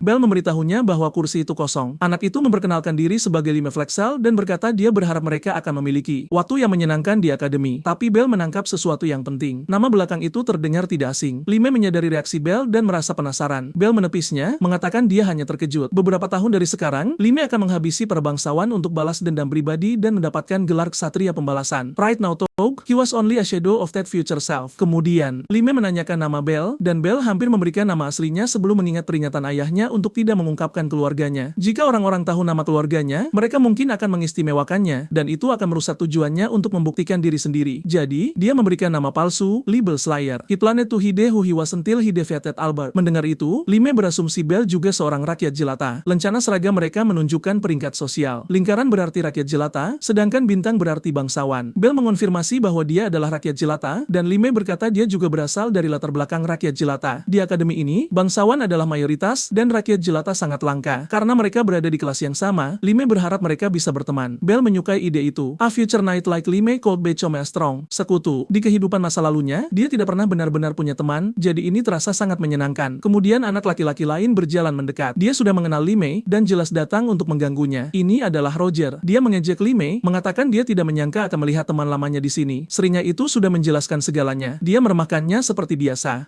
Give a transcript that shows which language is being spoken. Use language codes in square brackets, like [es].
[id] Bell memberitahunya bahwa kursi itu kosong. Anak itu memperkenalkan diri sebagai Lime Flexel dan berkata dia berharap mereka akan memiliki waktu yang menyenangkan di akademi. Tapi Bell menangkap sesuatu yang penting. Nama belakang itu terdengar tidak asing. Lime menyadari reaksi Bell dan merasa penasaran. Bell menepisnya, mengatakan dia hanya terkejut. Beberapa tahun dari sekarang, Lime akan menghabisi para bangsawan untuk balas dendam pribadi dan mendapatkan gelar Ksatria Pembalasan. [en] Pride now told, he was only a shadow of that future self. [id] Kemudian, Lime menanyakan nama Bell, dan Bell hampir memberikan nama aslinya sebelum mengingat peringatan ayahnya untuk tidak mengungkapkan keluarganya. Jika orang-orang tahu nama keluarganya, mereka mungkin akan mengistimewakannya, dan itu akan merusak tujuannya untuk membuktikan diri sendiri. Jadi, dia memberikan nama palsu, Libel Slayer. [en] He planned to hide who he was until he defeated Albert. [id] Mendengar itu, Lime berasumsi Bell juga seorang rakyat jelata. Lencana seragam mereka menunjukkan peringkat sosial. Lingkaran berarti rakyat jelata, sedangkan bintang berarti bangsawan. Bell mengonfirmasi bahwa dia adalah rakyat jelata, dan Lime berkata dia juga berasal dari latar belakang rakyat jelata. Di akademi ini, bangsawan adalah mayoritas, dan rakyat jelata sangat langka. Karena mereka berada di kelas yang sama, Lime berharap mereka bisa berteman. Bell menyukai ide itu. [en] A future knight like Lime could become a strong [id] sekutu. Di kehidupan masa lalunya, dia tidak pernah benar-benar punya teman, jadi ini terasa sangat menyenangkan. Kemudian anak laki-laki lain berjalan mendekat. Dia sudah mengenal Lime, dan jelas datang untuk mengganggunya. Ini adalah Roger. Dia mengejek Lime, mengatakan dia tidak menyangka akan melihat teman lamanya di sini. Serinya itu sudah menjelaskan segalanya. Dia meremahkannya seperti biasa.